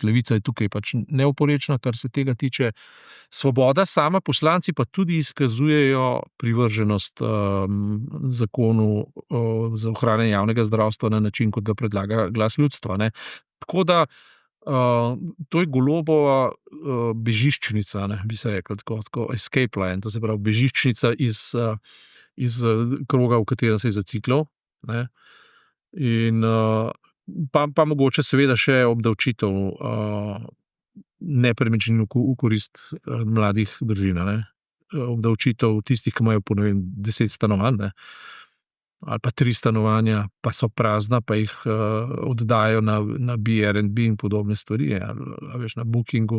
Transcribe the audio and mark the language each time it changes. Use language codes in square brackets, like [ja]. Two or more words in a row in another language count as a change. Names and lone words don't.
[sl] Levica je tukaj pač neoporečna, kar se tega tiče. Svoboda, sama poslanci pa tudi izkazujejo privrženost zakonu za ohranjanje javnega zdravstva na način, kot ga predlaga Glas ljudstva. Ne. Tako da to je Golobova bežiščnica, ne, bi se rekel, tako [en] escape line, [sl] to se pravi bežiščnica iz kroga, v katerem se je zaciklal. Ne. In pa mogoče seveda še obdavčitev nepremičnin v korist mladih družin. Ne. Obdavčitev tistih, ki imajo po 10 stanovanj, ne, ali pa 3 stanovanja, pa so prazna, pa jih oddajo na Airbnb in podobne stvari, ali veš, na Bookingu.